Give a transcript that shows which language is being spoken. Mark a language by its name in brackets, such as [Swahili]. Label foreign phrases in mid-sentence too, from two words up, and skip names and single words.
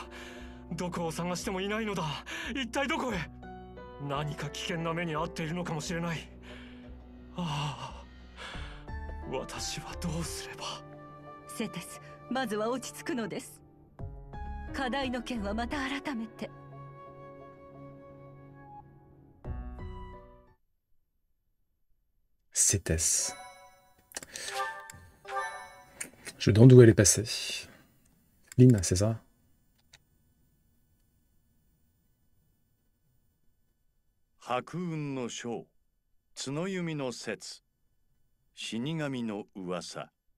[Japanese] どこを探してもいないのだ。一体どこへ？何か危険な目に遭っているのかもしれない。ああ、私はどうすれば。セテス、まずは落ち着くのです。課題の件はまた改めて。 [French] Cétès. Je demande où elle est passée. Lynn, c'est ça? [Japanese] Hakuun no Shou, Tsunoyumi no Setsu, Shinigami no Uwasa。